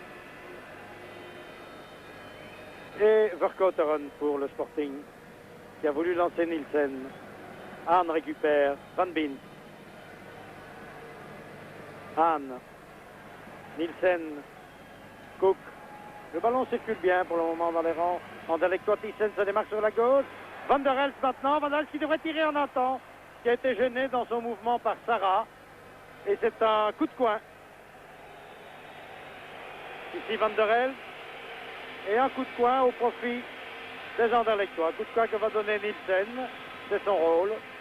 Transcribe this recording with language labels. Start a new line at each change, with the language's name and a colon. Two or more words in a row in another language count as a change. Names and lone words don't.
French: Et Vercauteren pour le Sporting, qui a voulu lancer Nielsen. Hahn récupère Van Bien. Hahn. Nielsen. Cook. Le ballon circule bien pour le moment dans les rangs. Anderlechtois. Thyssen se démarque sur la gauche. Van der Elst maintenant. Van der Elst qui devrait tirer en un temps, qui a été gêné dans son mouvement par Sarra. Et c'est un coup de coin. Ici Van der Elst. Et un coup de coin au profit des Anderlechtois. Un coup de coin que va donner Nielsen. C'est son rôle.